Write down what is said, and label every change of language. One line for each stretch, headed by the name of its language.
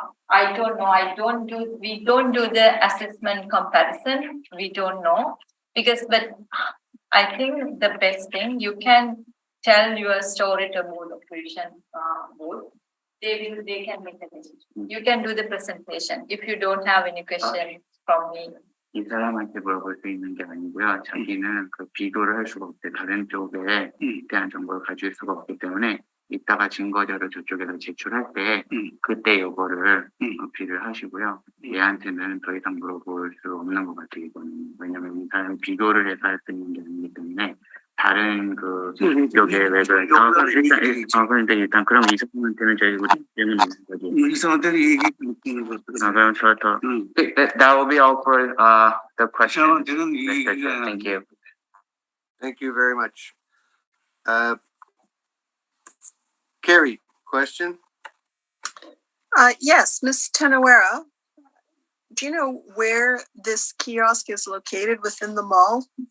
English: I don't know. We don't do the assessment comparison. We don't know but I think the best thing, you can tell your story to board operation board. They can make a decision. You can do the presentation if you don't have any questions from me.
Korean: 이 사람한테 물어볼 수 있는 게 아니고요. 자기는 그 비교를 할 수가 없대. 다른 쪽에 대한 정보를 가질 수가 없기 때문에 이따가 증거자료 저쪽에다 제출할 때 그때 요거를 어필을 하시고요. 얘한테는 더 이상 물어볼 수 없는 것 같아요. 이거는. 왜냐면 이 사람이 비교를 해서 할 수 있는 게 아니기 때문에 다른 그 쪽에 외부에서 그런데 일단 그럼 이 사람한테는 저희 우리 질문 있는 거지. 이 사람한테는 얘기 듣는 것 같아요. 그럼 저부터
English: that will be all for the question. Thank you. Thank you very much. Carrie, question? Yes, Ms. Tenawera, do you know where this kiosk is located within the mall?